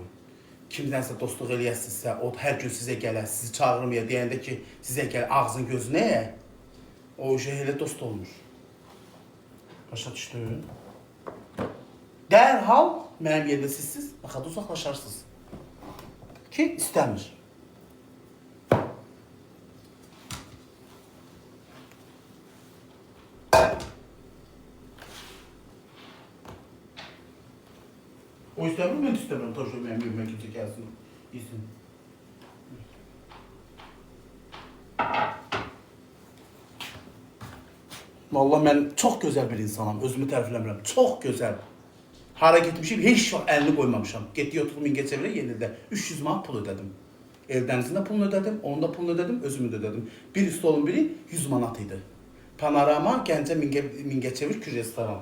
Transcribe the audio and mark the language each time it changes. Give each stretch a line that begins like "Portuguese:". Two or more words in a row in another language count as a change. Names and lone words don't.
Azerbaijani: Kimdənsə dostluq eləyəsinizsə, o hər gün sizə gələ, sizi çağırmaya deyəndə ki, sizə gəl, ağzın gözünə yə, o elə dost olmuş. Başa düşdün? Dərhal mənim yerimdə sizsiz, baxada uzaqlaşarsınız. Ki, istəmir.
Turkish: O istemiyorum, ben istemiyorum. Taşıyorum, benim evime kimse gelsin, gitsin.
Azerbaijani: Vallahi mən çox gözəl bir insanam. Özümü tərifləmirəm. Çox gözəl. Hara getmişim, heç vaxt əlini qoymamışam. Getdik oturdum Mingəçevirə Yenidə 300 manat pul ödədim. Eldənizin də pulunu ödədim, onun da pulunu ödədim, özümü də ödədim. Bir stolun biri 100 manat idi. Panorama Gəncə Mingəçevir Kür restoran.